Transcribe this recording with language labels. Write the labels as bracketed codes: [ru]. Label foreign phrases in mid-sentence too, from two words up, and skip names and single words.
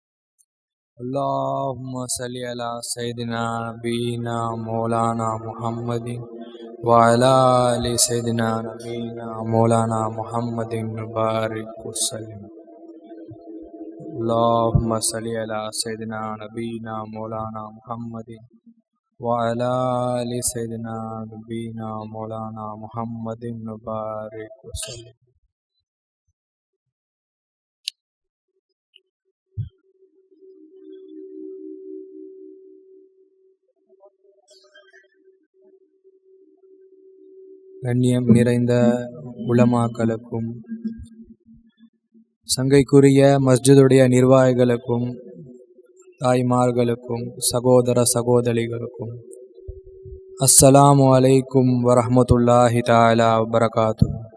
[ar] اللهم صل على سيدنا نبينا مولانا محمد وعلى آل سيدنا نبينا مولانا محمد مبارك وسلم اللهم صل على سيدنا نبينا مولانا محمد وعلى آل سيدنا نبينا مولانا محمد مبارك وسلم. [ta] கண்ணியம் நிறைந்த உலமாக்களுக்கும் சங்கைக்குரிய மஸ்ஜிதுடைய நிர்வாகிகளுக்கும் தாய்மார்களுக்கும் சகோதர சகோதரிகளுக்கும் [ar] السلام عليكم ورحمة الله تعالى وبركاته.